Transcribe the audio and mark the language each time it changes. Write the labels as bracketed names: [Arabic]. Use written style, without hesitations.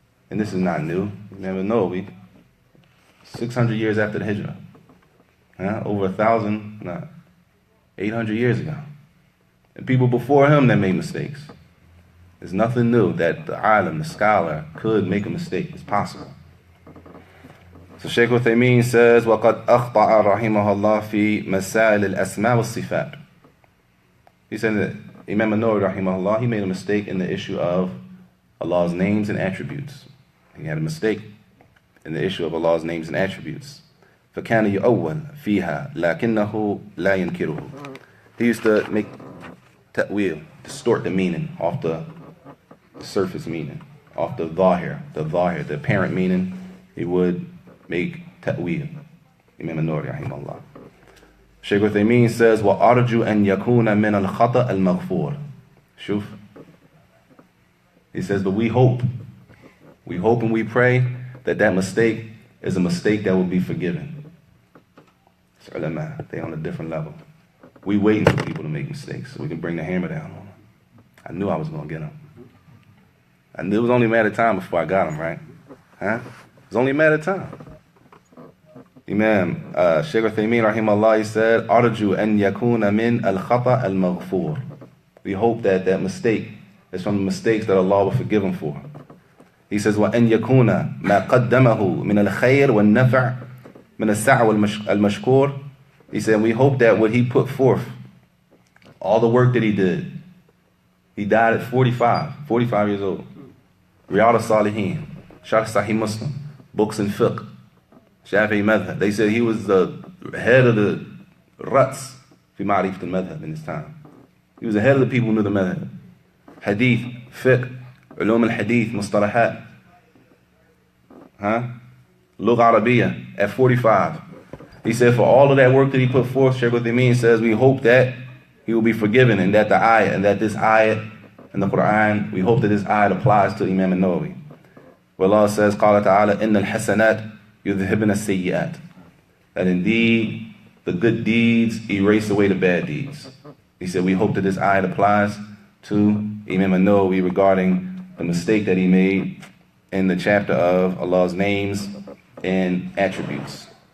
[English] And this is not new. You never know. 600 years after the Hijrah. Over 800 years ago. And people before him that made mistakes. There's nothing new that the alim, the scholar, could make a mistake. It's possible. So Shaykh Al-Thamaraat says, [Arabic] وَقَدْ أَخْطَأَ رَحِمَهُ اللَّهُ فِي مَسَائِلِ الْأَسْمَاءِ وَالصِّفَاتِ. [English] He said that Imam An-Nawawi, rahimahullah, he made a mistake in the issue of Allah's names and attributes. He had a mistake in the issue of Allah's names and attributes. [Arabic] فَكَانَ يُؤَوَّلْ فِيهَا لَكِنَّهُ لَا يَنْكِرُهُ. [English] He used to make ta'wil, distort the meaning off the surface meaning, off the dhahir, the apparent meaning. He would make ta'wil. Imam An-Nawawi, rahimahullah. Shaykh Al-Thamaraat says, [Arabic] وَأَرْجُ أَنْ يَكُونَ مِنَ الْخَطَأِ الْمَغْفُورِ. Shuf. [English] He says, but we hope and we pray that mistake is a mistake that will be forgiven. It's ulama, they're on a different level. We waiting for people to make mistakes so we can bring the hammer down on them. I knew I was going to get them. I knew it was only a matter of time before I got them, right? It was only a matter of time. Imam Shaykh Al-Thamaraat, rahimahullah, he said, [Arabic] أرجو أن يكون من الخطأ المغفور. [English] we hope that that mistake is from the mistakes that Allah will forgive him for. He says, [Arabic] وَأَنْ يَكُونَ مَا قَدَّمَهُ مِنَ الْخَيْرِ وَالنَّفْعِ مِنَ السَّعْوَ الْمَشْكُورِ. [English] He said, we hope that what he put forth, all the work that he did, he died at 45 years old. Riyad al-Salihin, Sharh Sahih Muslim, books in fiqh, Shafi'i madhab. They said he was the head of the [Arabic] ruts fi ma'rifat al-madhab [English] in his time. He was the head of the people who knew the madhab. Hadith, fiqh, ulum al-hadith, mustalahat. Lugha Arabiya at 45. He said for all of that work that he put forth, Shaykh Uthaymeen says, we hope that he will be forgiven and that the ayat, and that this ayat in the Quran, we hope that this ayat applies to Imam An-Nawawi. Where Allah says, [Arabic] قال تعالى إن الحسنات يذهبن السيئات. [English] That indeed the good deeds erase away the bad deeds. He said, we hope that this ayat applies to Imam An-Nawawi regarding the mistake that he made in the chapter of Allah's names and attributes.